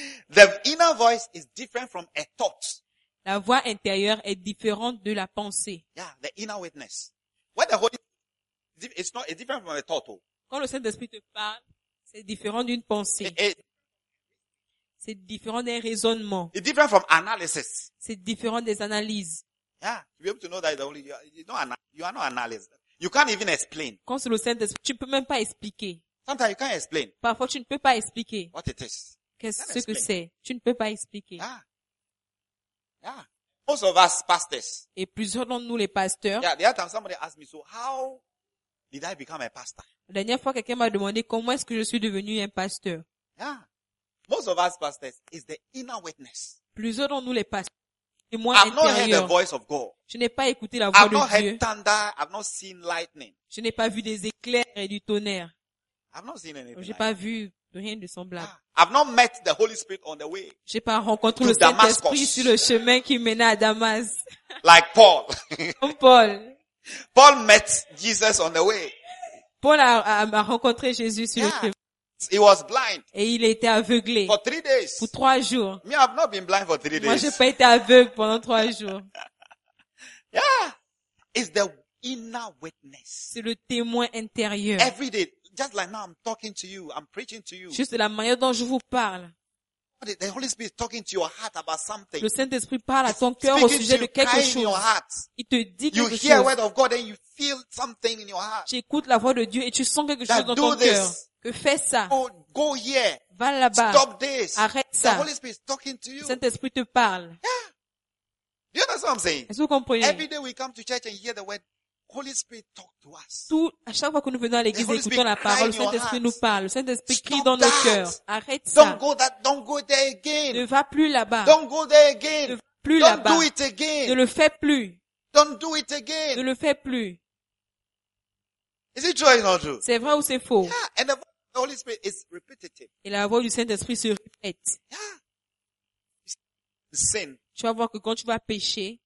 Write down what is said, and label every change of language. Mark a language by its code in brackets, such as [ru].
[en] The inner voice is different from a thought. [fr] La voix intérieure est différente de la pensée. [en] Yeah, the inner witness. What the Holy Spirit, it's not, it's different from a thought. [fr] Quand le Saint-Esprit te parle, c'est différent d'une pensée. C'est différent d'un raisonnement. [en] It's different from analysis. [fr] C'est différent des analyses. [en] Yeah, to be able to know that the Holy, you are not analyzed. You can't even explain. [fr] Quand c'est le Saint-Esprit, tu peux même pas expliquer. [en] Sometimes you can't explain. [fr] Parfois, tu ne peux pas expliquer. [en] What it is. [fr] Qu'est-ce ce que c'est? Tu ne peux pas expliquer. [en] Yeah. Yeah. Most of us pastors. [fr] Et plusieurs d'entre nous, les pasteurs. [en] Yeah, the other time somebody asked me, so how did I become a pastor? [fr] La dernière fois, quelqu'un m'a demandé, comment est-ce que je suis devenu un pasteur? [en] Yeah. Most of us pastors is the inner witness. [fr] Plusieurs d'entre nous, les pasteurs. [en] I've not heard the voice of God. [fr] Je n'ai pas écouté la voix de Dieu. [en] I've not heard thunder. I've not seen lightning. [fr] Je n'ai pas vu des éclairs et du tonnerre. [en] I've not seen anything. [fr] J'ai pas vu rien de semblable. [en] I've not met the Holy Spirit on the way. [fr] J'ai pas rencontré le Saint-Esprit sur le chemin qui menait à Damas. [en] Like Paul. [fr] Comme Paul. [en] Paul met Jesus on the way. [fr] Paul a rencontré Jésus sur le chemin. [en] He was blind. [fr] Et il était aveuglé. [en] For 3 days. [fr] Pour 3 jours. [en] Me, I've not been blind for 3 days. [fr] Moi, je n'ai pas été aveugle pendant 3 jours. [en] Yeah. It's the inner witness. [fr] C'est le témoin intérieur. [en] Every day. Just like now, I'm talking to you. I'm preaching to you. [fr] Juste la manière dont je vous parle. [en] The Holy Spirit is talking to your heart about something. [fr] Le Saint-Esprit parle à ton cœur au sujet de quelque chose. [en] Your heart. [fr] Il te dit [en] you [fr] quelque [en] hear [fr] chose. [en] Word of God and you feel something in your heart. [fr] Tu écoutes la voix de Dieu et tu sens quelque chose dans ton cœur. Fais ça. [en] Go here. [fr] Va là-bas. [en] Stop this. [fr] Arrête [en] the [fr] ça. [en] Holy Spirit is talking to you. [fr] Le Saint-Esprit te parle. [en] Yeah. Do you understand what I'm saying? [fr] Est-ce que vous comprenez? [en] Every day we come to church and hear the word Holy Spirit talk to us. [fr] Tout, à chaque fois que nous venons à l'église et écoutons la parole, le Saint-Esprit nous parle. Le Saint-Esprit crie dans nos cœurs. Arrête ça. [en] Don't go there again. [fr] Ne va plus là-bas. [en] Don't go there again. [fr] Ne va plus là-bas. [en] Don't do it again. [fr] Ne le fais plus. [en] Don't do it again. [fr] Ne le fais plus. [en] Is it true or is it not true? [fr] C'est vrai ou c'est faux? [en] Yeah, and the voice of the Holy Spirit is repetitive. [fr] Et la voix du Saint-Esprit se répète. [en] Yeah. Sin. [fr] Tu vas voir que quand tu vas pécher,